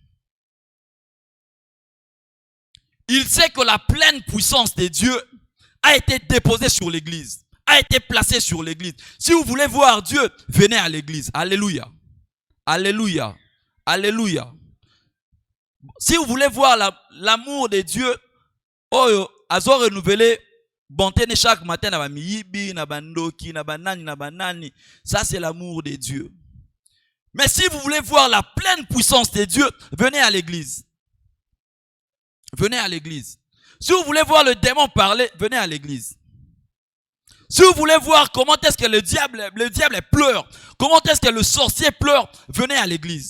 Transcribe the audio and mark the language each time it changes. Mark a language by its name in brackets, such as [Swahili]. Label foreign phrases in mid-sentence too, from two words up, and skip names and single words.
[French] Il sait que la pleine puissance de Dieu a été déposée sur l'église, a été placée sur l'église. Si vous voulez voir Dieu, venez à l'église. Alléluia. Alléluia. Alléluia. Si vous voulez voir l'amour de Dieu, oh, azo renouvelé, bonté chaque matin, [Lingala] na ba miyibi, na bandoki, na banani, na banani. [French] Ça, c'est l'amour de Dieu. Mais si vous voulez voir la pleine puissance de Dieu, venez à l'église. Venez à l'église. Si vous voulez voir le démon parler, venez à l'église. Si vous voulez voir comment est-ce que le diable pleure, comment est-ce que le sorcier pleure, venez à l'église.